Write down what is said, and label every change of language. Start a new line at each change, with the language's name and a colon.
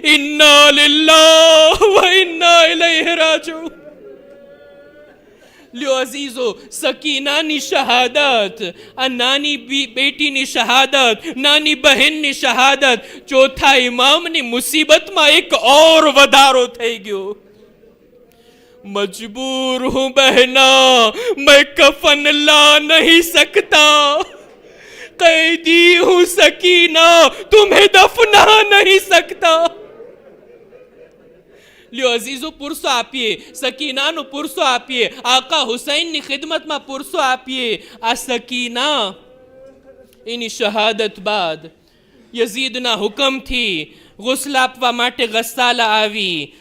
Arabic: ઇન્ના લિલ્લાહ વ ઇન્ના ઇલૈહિ રાજીઉન.
Gujarati: લ્યો અઝીઝો, સકીનાની શહાદત, આ નાની બેટીની શહાદત, નાની બહેનની શહાદત, ચોથા ઇમામની મુસીબતમાં એક और વધારો થઈ ગયો.
Hindi: मजबूर हूं बहना, मैं कफन ला नहीं सकता, कैदी हूं सकीना, तुम्हें दफना नहीं सकता.
Gujarati: લ્યો અઝીઝો, પુરસો આપીએ, સકીનાનો પુરસો આપીએ, આકા હુસૈનની ખિદમતમાં પુરસો આપીએ. આ સકીના એની શહાદત બાદ યઝીદના હુકમથી ગુસ્લ આપવા માટે ગસ્સાલા આવી.